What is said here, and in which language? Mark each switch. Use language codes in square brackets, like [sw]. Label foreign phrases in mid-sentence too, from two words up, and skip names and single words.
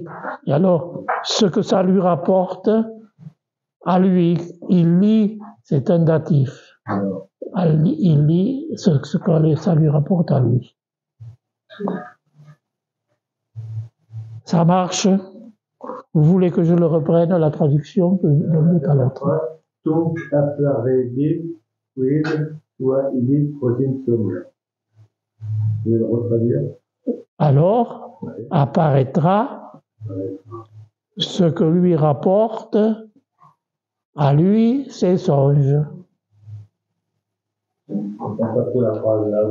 [fr] Et alors, ce que ça lui rapporte à lui, il lit, c'est un datif. Il lit ce que ça lui rapporte à lui. Ça marche? Vous voulez que je le reprenne, la traduction d'un bout à l'autre? Donc, [la] apparebit quid soit illi prosint somnia. [fr] Vous pouvez le retraduire? Alors, apparaîtra ce que lui rapporte à lui ses songes. Pas trop la phrase là.